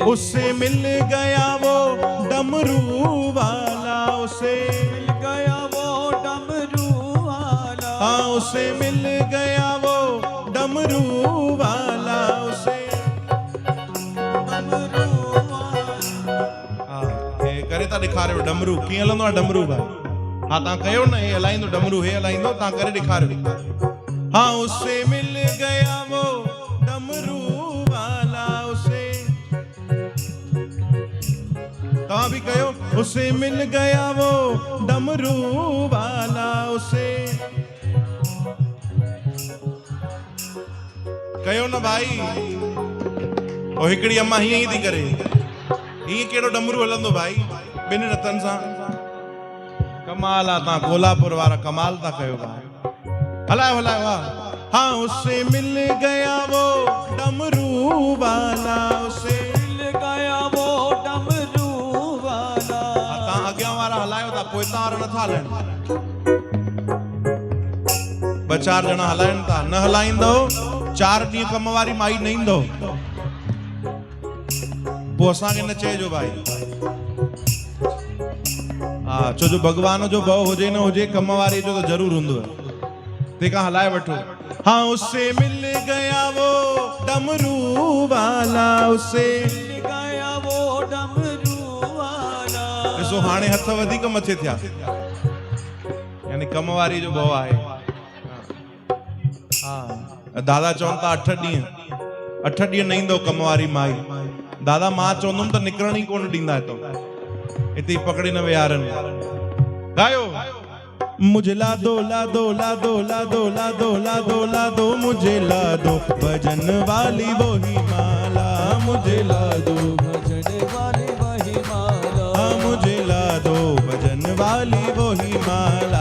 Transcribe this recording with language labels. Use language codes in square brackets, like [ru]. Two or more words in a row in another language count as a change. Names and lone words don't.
[hi] उससे मिल गया वो डमरू वाला, उसे मिल गया वो डमरू वाला, हाँ उसे मिल गया वो डमरू वाला, उसे डमरू वाला। [sd] हाँ हे करे था ॾेखारियो डमरू कीअं हलंदो आहे डमरू भाई, हाँ तव्हां कयो न हे हलाईंदो डमरू, हे हलाईंदो तव्हां करे ॾेखारियो। [hi] हाँ उससे मिल गया वो डमरू वाला, उसे [sd] तव्हां भी कयो, [hi] उसे मिल गया वो डमरू वाला, उसे [sd] कयो न भाई। ओ हिकड़ी अम्मा हीअं ई थी करे, हीअं कहिड़ो डमरू हलंदो भाई ॿिनि रतनि सां, कमाल आहे, तव्हां कोल्हापुर वारा कमाल था कयो भाई, हलायो हलायो वाह। [hi] हाँ उससे मिल गया वो डमरू वाला, उसे मिल गया वो डमरू वाला। [sd] तव्हां अॻियां वारा हलायो था, पोइ तव्हां वारा नथा हलाइनि, ॿ चार ॼणा हलाइनि था, न हलाईंदो 4 ॾींहं कम वारी माई न ईंदो, पोइ असांखे न चइजो भाई। हा छो जो भगवान जो भव हुजे न हुजे, कम वारी जो तो जरूर हूंदो आहे, तंहिंखां हलाए वठो। [hi] हाँ उससे मिल गया वो डमरू वाला, उसे मिल गया वो डमरू वाला। [sd] ॾिसो हाणे हथ वधीक मथे थिया, यानी कम वारी जो भव आहे। हाँ दादा चवनि था 8 ॾींहं न ईंदो कम वारी माई, दादा मां चवंदुमि त निकिरण ई कोन ॾींदा हितो, हिते ई पकड़े न विहारनि। [hi] गायो मुझे ला दो ला दो ला दो ला दो ला दो ला दो ला दो, मुझे ला दो भजन वाली वो ही माला, मुझे ला दो भजन वाली वही माला, हाँ मुझे ला दो भजन वाली वो ही माला,